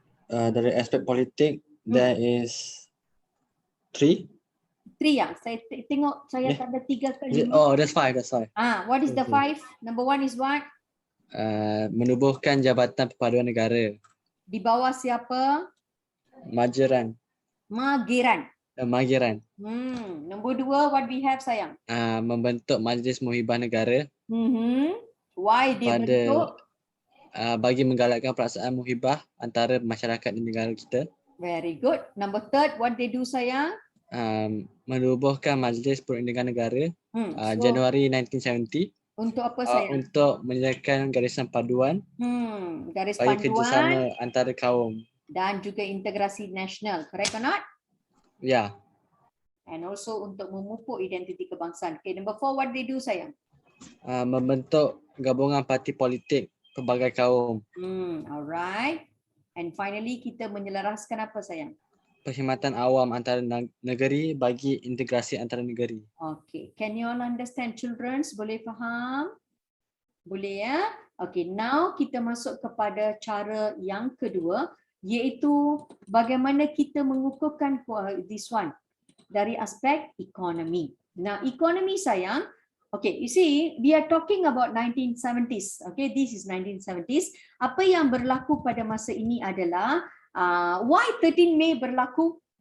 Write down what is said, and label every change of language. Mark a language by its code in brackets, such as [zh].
[ms] Dari aspek politik, [en] there is 3. [ms] 3 ya? Saya tengok saya ada 3 ke 5. [en] Oh, that's 5. What is the 5? Number 1 is what? [ms] Menubuhkan Jabatan Perpaduan Negara. Di bawah siapa? Mageran. [en] Nombor 2, what we have sayang? [ms] Membentuk Majlis Muhibah Negara. Why dia bentuk? Bagi menggalakkan perasaan muhibah antara masyarakat di negara kita. [en] Very good. Number 3, what they do sayang? [ms] Menubuhkan Majlis Perundingan Negara Januari 1970. Untuk apa sayang? untuk menyediakan garisan paduan Garis bagi panduan kerjasama antara kaum. dan juga integrasi nasional, [en] correct or not? [ms] Ya, And also untuk memupuk identiti kebangsaan. [en] Okay, number 4, what they do sayang? [ms] membentuk gabungan parti politik pelbagai kaum, [en] Alright. And finally [ms] kita menyelaraskan apa sayang? perkhidmatan awam antara negeri bagi integrasi antara negeri. [en] Okay, can you all understand children? [ms] Boleh faham? Boleh ya? Okay, now kita masuk kepada cara yang kedua, iaitu bagaimana kita mengukuhkan [en] this one [ms] dari aspek ekonomi. [en] Nah, ekonomi sayang, okay, you see, we are talking about 1970s. Okay, this is 1970s. [ms] Apa yang berlaku pada masa ini adalah why 13 Mei berlaku?